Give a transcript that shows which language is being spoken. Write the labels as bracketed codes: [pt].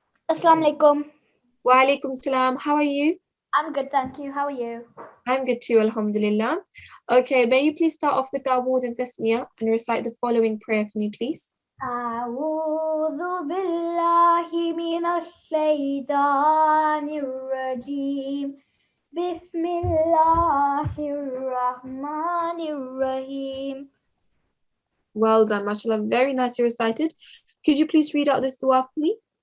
[ar] Assalamu alaikum. Wa alaikum salam. [en] How are you? I'm good, thank you. How are you? I'm good too, alhamdulillah. Okay, may you please start off with the award and tasmiyah and recite the following prayer for me, please. [ar] أعوذ بالله من الشيطان الرجيم بسم الله الرحمن الرحيم. [en] Well done, mashallah. Very nicely recited. Could you please read out this dua for me?